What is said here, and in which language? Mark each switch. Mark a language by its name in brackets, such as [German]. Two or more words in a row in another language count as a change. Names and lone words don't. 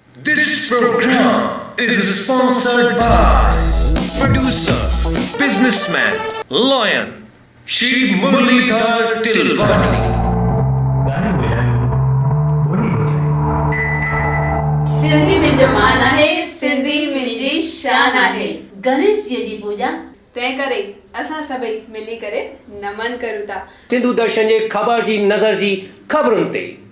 [English] This program is sponsored by producer, businessman, lawyer, Shri Muralidhar Tilwani. [Sindhi] सिंधी मुंहिंजो मान आहे, सिंधी मुंहिंजी शान आहे। गणेश जी पूजा तंहिं करे असां सभई मिली करे नमन करूं था सिंधु दर्शन जे ख़बर जी नज़र जी ख़बरुनि ते।